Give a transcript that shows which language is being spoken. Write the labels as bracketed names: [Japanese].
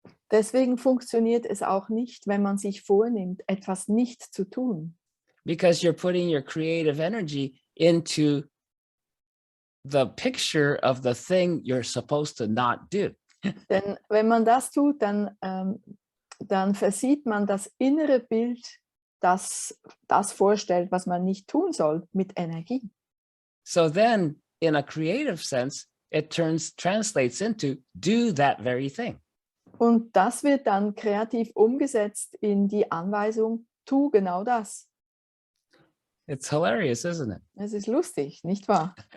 [German] Deswegen funktioniert es auch nicht, wenn man sich vornimmt, etwas nicht zu tun. [English] Because you're putting your creative energy into the picture of the thing you're supposed to not do. [German] Denn wenn man das tut, dann versieht man das innere Bild, das vorstellt, was man nicht tun soll, mit Energie. [English] So then, in a creative sense, it translates into do that very thing. [German] Und das wird dann kreativ umgesetzt in die Anweisung, tu genau das. [English] It's hilarious, isn't it? [German] Es ist lustig, nicht wahr?